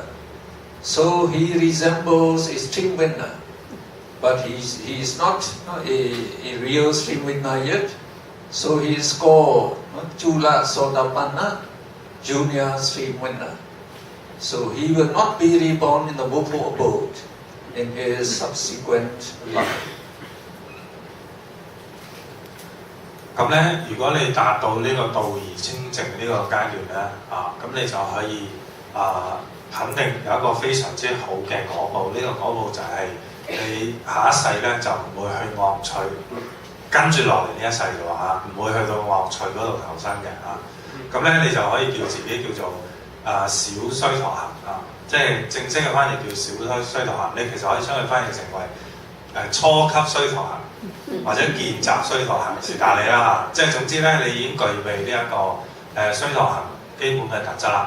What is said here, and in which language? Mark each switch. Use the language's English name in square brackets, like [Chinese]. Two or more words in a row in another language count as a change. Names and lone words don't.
[English] So he resembles a stream winner, but he is not a real stream winner yet. So he is called Chula Sotapanna, junior stream winner. So he will not be reborn in the woeful abode in his subsequent life. [Cantonese] 咁咧，如果你達到呢個道而清淨呢個階段咧，咁你就可以肯定有一個非常之好嘅果報。呢、個果報就係你下一世咧就唔會去惡趣，跟住落嚟呢一世嘅話唔會去到惡趣嗰度投生嘅咁咧你就可以叫自己叫做小須陀行即係正式嘅翻譯叫小須陀行。你其實可以將佢翻譯成為初級須陀行或者見習須陀行，是但你啦即係總之咧，你已經具備呢一個須陀行基本嘅特質啦。